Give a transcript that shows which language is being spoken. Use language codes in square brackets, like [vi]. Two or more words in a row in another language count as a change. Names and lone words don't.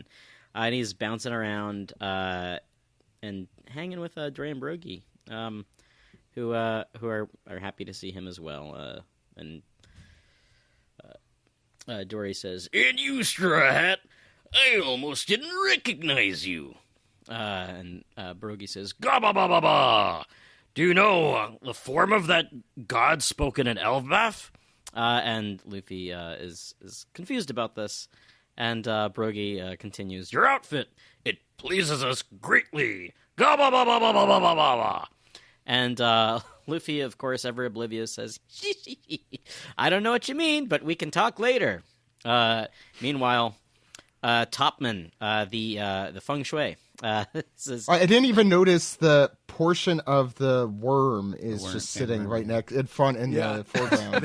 [en] And he's bouncing around and hanging with Dre and Brogy, who are happy to see him as well. And Dory says, "And you, Straw Hat, I almost didn't recognize you." And Brogy says, "Ga ba ba ba ba. Do you know the form of that god spoken in Elbaf?" And Luffy is confused about this. And Brogy continues, "Your outfit, it pleases us greatly. Ga ba ba ba ba ba ba ba ba." And Luffy, of course, ever oblivious, says, "I don't know what you mean, but we can talk later." Meanwhile, Topman, the feng shui, says, I didn't even notice the portion of the worm is just sitting right next in front in the foreground.